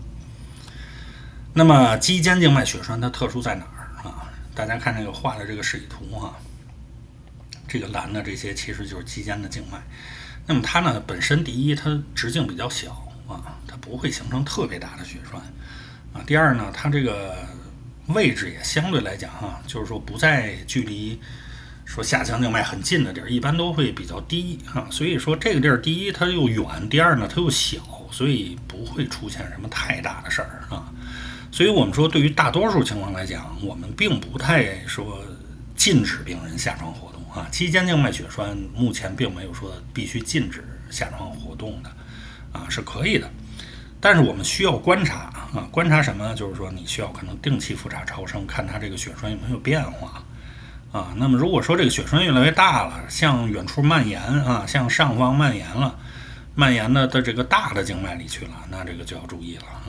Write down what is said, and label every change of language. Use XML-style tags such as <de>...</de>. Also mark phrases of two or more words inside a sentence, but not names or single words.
<zh>那麼肌間靜脈血栓它特殊在哪兒啊？大家看這個畫的這個示意圖哈，這個藍的這些其實就是肌間的靜脈。那麼它呢，本身第一，它直徑比較小啊，它不會形成特別大的血栓啊。第二呢，它這個位置也相對來講哈，就是說不在距離說下腔靜脈很近的地兒，一般都會比較低啊。所以說這個地兒，第一它又遠，第二呢它又小，所以不會出現什麼太大的事兒啊。所以我們說，對於大多數情況來講，我們並不太說禁止病人下床活動啊。肌間靜脈血栓目前並沒有說必須禁止下床活動的啊，是可以的。但是我們需要觀察啊，觀察什麼呢？就是說你需要可能定期複查超聲，看它這個血栓有沒有變化啊。那麼如果說這個血栓越來越大了，向遠處蔓延啊，向上方蔓延了，蔓延的这個大的靜脈裡去了，那這個就要注意了啊。</zh>